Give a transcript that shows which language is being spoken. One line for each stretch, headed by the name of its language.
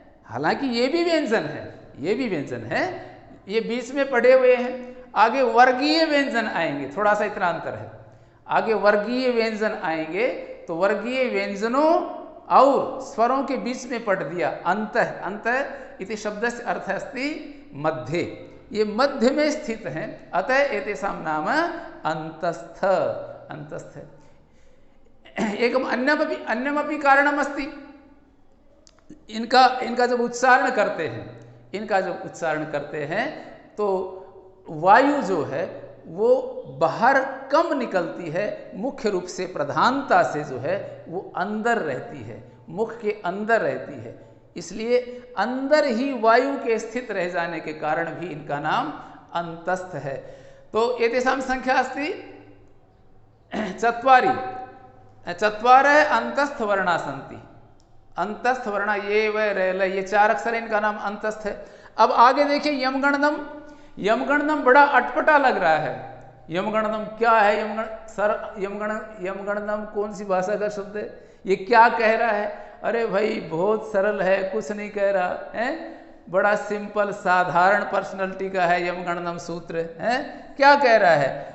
Hindi: हालांकि ये भी व्यंजन है, ये भी व्यंजन है, ये बीच में पढ़े हुए हैं। आगे वर्गीय व्यंजन आएंगे, थोड़ा सा इतना अंतर है। आगे वर्गीय व्यंजन आएंगे तो वर्गीय व्यंजनों और स्वरों के बीच में पढ़ दिया अंतः।
Sanskrit: अंतः इति शब्दस्य अर्थः अस्ति मध्ये,
Hindi: ये मध्य में स्थित है,
Sanskrit: अतः एतेषां नाम अंतस्थ। अंतस्थ एकम अन्यमपि कारणम अस्ति।
Hindi: इनका जब उच्चारण करते हैं, तो वायु जो है वो बाहर कम निकलती है, मुख्य रूप से प्रधानता से जो है वो अंदर रहती है, मुख के अंदर रहती है। इसलिए अंदर ही वायु के स्थित रह जाने के कारण भी इनका नाम अंतस्थ है।
Sanskrit: तो एतेषां संख्या अस्ति चत्वारि, चत्वारः अंतस्थ वर्णा सन्ति।
Hindi: अंतस्थ वर्णा ये व रे ल, ये चार अक्षर, इनका नाम अंतस्थ है। अब आगे देखिए यमगणनम। यमगणनम बड़ा अटपटा लग रहा है। यमगणनम क्या है? यमगणनम कौन सी भाषा का शब्द है? ये क्या कह रहा है? अरे भाई बहुत सरल है, कुछ नहीं कह रहा है, बड़ा सिंपल साधारण पर्सनैलिटी का है यमगणनम सूत्र है। क्या कह रहा है?